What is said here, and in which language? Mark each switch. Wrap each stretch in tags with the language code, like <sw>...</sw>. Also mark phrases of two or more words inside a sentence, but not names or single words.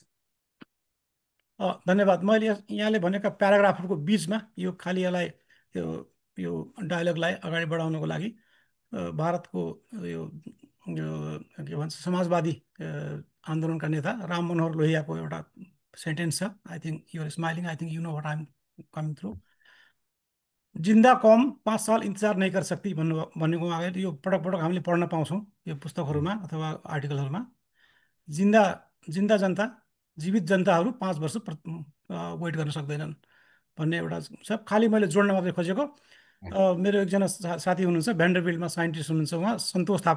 <ne>धन्यवाद। मैले यहाँले भनेका प्याराग्राफहरूको बिचमा यो खालि यसलाई यो डायलगलाई अगाडि बढाउनको लागि भारतको यो के भन्छ समाजवादी आन्दोलनका नेता राम मनोहर लोहियाको एउटा सेन्टेन्स छ।</ne> <en>I think you're smiling, I think you know what I am coming through.</en> <hi>जिन्दा कौम 5 साल इंतजार नहीं कर सकती</hi> <ne>भन्नुको अगाडि यो पटक पटक हामीले पढ्न पाउँछौँ यो पुस्तकहरूमा अथवा आर्टिकलहरूमा। जिन्दा जिन्दा जनता जीवित जनताहरू 5 वर्ष वेट गर्न सक्दैनन् भन्ने एउटा छ। खालि मैले जोड्न मात्रै खोजेको। मेरो एकजना साथी हुनुहुन्छ भ्यान्डरबिल्टमा साइन्टिस्ट हुनुहुन्छ, उहाँ सन्तोष थापा।</ne>